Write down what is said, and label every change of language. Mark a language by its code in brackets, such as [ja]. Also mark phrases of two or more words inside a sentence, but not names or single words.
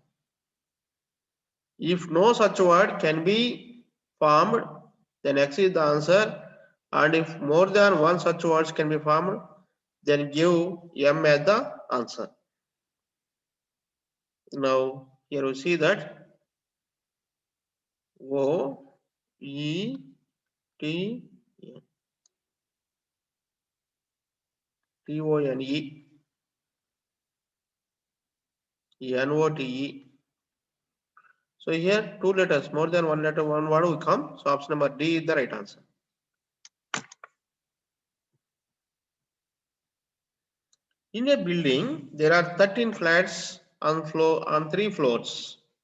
[en] If no such word can be formed, then X is the answer. And if more than one such words can be formed, then give M as the answer. Now here we see that O E T T O N E N O T E. So here two letters, more than one letter, one word will come. So option number D is the right answer. In a building, there are 13 flats on 3 floors.